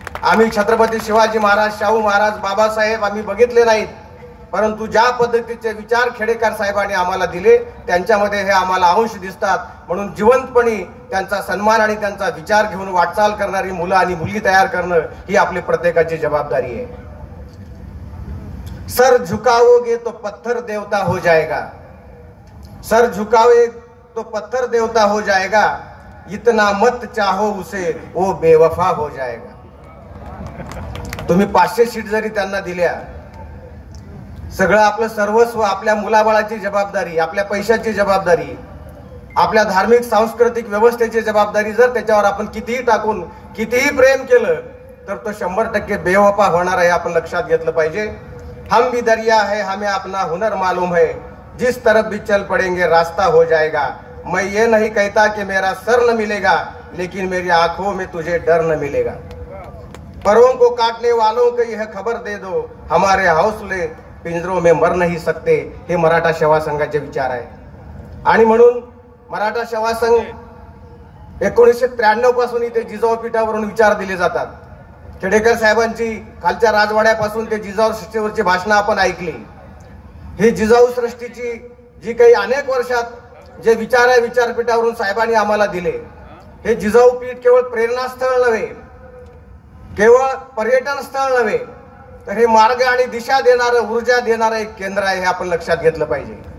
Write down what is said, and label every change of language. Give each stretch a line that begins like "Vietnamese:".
Marathi: आम्ही छत्रपती शिवाजी महाराज, शाहू महाराज, बाबासाहेब आम्ही बघितले नाहीत, परंतु ज्या पद्धतीचे विचार खेडेकर साहेबांनी आम्हाला दिले त्यांच्यामध्ये हे आम्हाला अंश दिसतात। म्हणून जिवंतपणी त्यांचा सन्मान आणि त्यांचा विचार घेऊन वाटचाल करणारी मुलं आणि मुलगी तयार करणं ही आपली प्रत्येकाची जबाबदारी आहे।
Hindi: सर झुकाओगे तो पत्थर देवता हो जाएगा, सर झुकावे तो पत्थर देवता हो जाएगा, इतना मत चाहो उसे वो बेवफा हो जाएगा।
Marathi: तुम्ही 500 सीट जरी त्यांना दिल्या, सगळं आपलं सर्वस्व, आपल्या मुलाबाळाची जबाबदारी, आपल्या पैशाची जबाबदारी, आपल्या धार्मिक सांस्कृतिक व्यवस्थेची जबाबदारी जर त्याच्यावर आपण कितीही टाकून कितीही प्रेम केलं तर तो 100% बेवफा होणार आहे, आपण लक्षात घेतलं पाहिजे।
Hindi: हम भी दरिया है, हमें अपना हुनर मालूम है, जिस तरफ भी चल पड़ेंगे रास्ता हो जाएगा। मैं ये नहीं कहता कि मेरा सर न मिलेगा, लेकिन मेरी आंखों में तुझे डर न मिलेगा। परों को काटने वालों को यह खबर दे दो, हमारे हौसले पिंजरों में मर नहीं सकते।
Marathi: हे मराठा सेवा संघाचे विचार आहे। आणि म्हणून मराठा सेवा संघ 1993 पासून इथे जिजाऊ पीठावरून विचार दिले जातात। खेडेकर साहेबांची खालच्या राजवाड्यापासून ते जिजाऊ सृष्टीवरची भाषणं आपण ऐकली। ही जिजाऊ सृष्टीची जी काही अनेक वर्षात जे विचार आहे विचारपीठावरून साहेबांनी आम्हाला दिले, हे जिजाऊ पीठ केवळ प्रेरणास्थळ नव्हे, केवळ पर्यटन स्थळ नव्हे, तर हे मार्ग आणि दिशा देणारं, ऊर्जा देणारं एक केंद्र आहे, हे आपण लक्षात घेतलं पाहिजे।